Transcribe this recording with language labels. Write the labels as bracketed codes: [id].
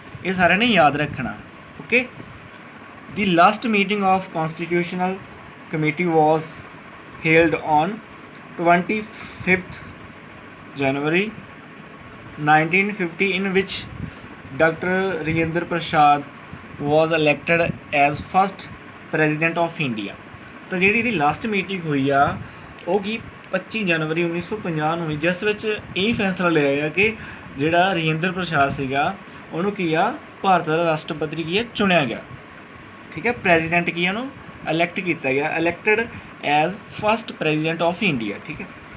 [pa] ਇਹ ਸਾਰਿਆਂ ਨੇ ਯਾਦ ਰੱਖਣਾ, okay. [en] The last meeting of constitutional committee was held on 25 January 1950 in which Dr. Rajendra Prasad was elected as first president of India। [pa] ਤਾਂ ਜਿਹੜੀ ਇਹਦੀ ਲਾਸਟ ਮੀਟਿੰਗ ਹੋਈ ਆ ਉਹ ਕੀ 25 ਜਨਵਰੀ 1950 ਨੂੰ ਹੋਈ, ਜਿਸ ਵਿੱਚ ਇਹ ਫੈਸਲਾ ਲਿਆ ਗਿਆ ਕਿ ਜਿਹੜਾ ਰਾਜੇਂਦਰ ਪ੍ਰਸਾਦ ਸੀਗਾ ਉਹਨੂੰ ਕੀ ਆ ਭਾਰਤ ਦਾ ਰਾਸ਼ਟਰਪਤੀ ਕੀ ਆ ਚੁਣਿਆ ਗਿਆ, ਠੀਕ ਹੈ। ਪ੍ਰੈਜ਼ੀਡੈਂਟ ਕੀ ਆ ਉਹਨੂੰ ਇਲੈਕਟ ਕੀਤਾ ਗਿਆ, [en] elected as first president of India, [pa] ਠੀਕ ਹੈ।